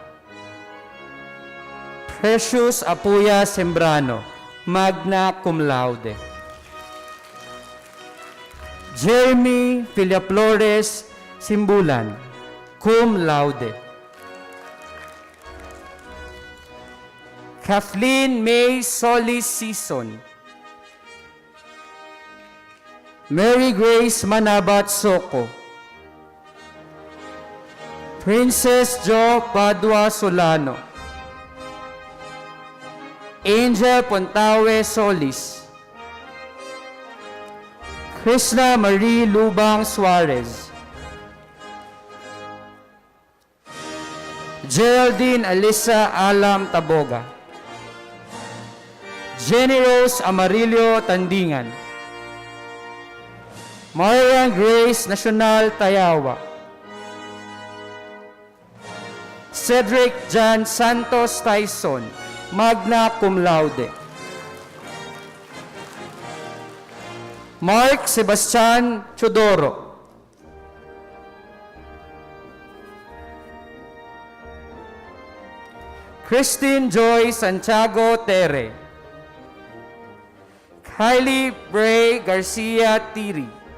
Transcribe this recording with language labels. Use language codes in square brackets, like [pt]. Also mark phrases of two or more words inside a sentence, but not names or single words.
[la] Precious Apuya Sembrano, magna cum laude. Jeremy Villaflores Simbulan, cum laude. Kathleen May Solis Season. Mary Grace Manabat Soko. Princess Jo Padua Solano. Angel Pontawe Solis. Krishna Marie Lubang Suarez. Geraldine Alisa Alam Taboga. Jenny Rose Amarillo Tandingan. Marian Grace National Tayawa. Cedric Jan Santos Tyson, magna cum laude. Mark Sebastian Chodoro. Christine Joy Santiago Tere. Kylie Bray Garcia Tiri.